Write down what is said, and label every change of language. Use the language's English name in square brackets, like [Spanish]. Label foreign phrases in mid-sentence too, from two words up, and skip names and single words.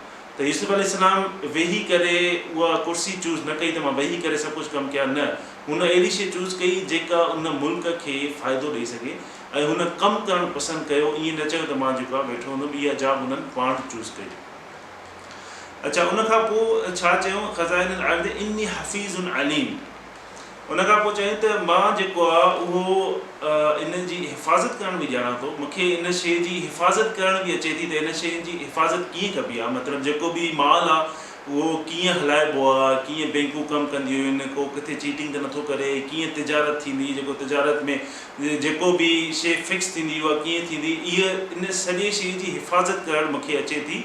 [Sindhi] त यूसुफ अलैहिस्सलाम वेही करे उहा कुर्सी चूज़ न कई त मां वेही करे सभु कुझु कमु कयां, न, हुन अहिड़ी शइ चूज़ कई जेका उन मुल्क खे फ़ाइदो ॾेई सघे, ऐं हुन कमु करणु पसंदि कयो। ईअं न चयो त मां जेको आहे वेठो हूंदुमि, इहा जॉब हुननि पाण चूज़ कई। अच्छा, उनखां पोइ छा चयूं, [Arabic] خزائن الأرض إني حفيظ عليم. [Sindhi] उनखां पोइ चयूं त मां जेको आहे उहो इन जी हिफ़ाज़त करण बि ॼाणा थो, मूंखे इन शइ जी हिफ़ाज़त करण बि अचे थी त इन शइ जी हिफ़ाज़त कीअं कबी आहे, मतिलबु जेको बि माल आहे उहो कीअं हलाइबो आहे, कीअं बैंकूं कमु कंदियूं आहिनि, को किथे चीटिंग त नथो करे, कीअं तिजारत थींदी, जेको तिजारत में जेको बि शइ फिक्स थींदी उहा कीअं थींदी, इहा इन सॼे शइ जी हिफ़ाज़त करणु मूंखे अचे थी।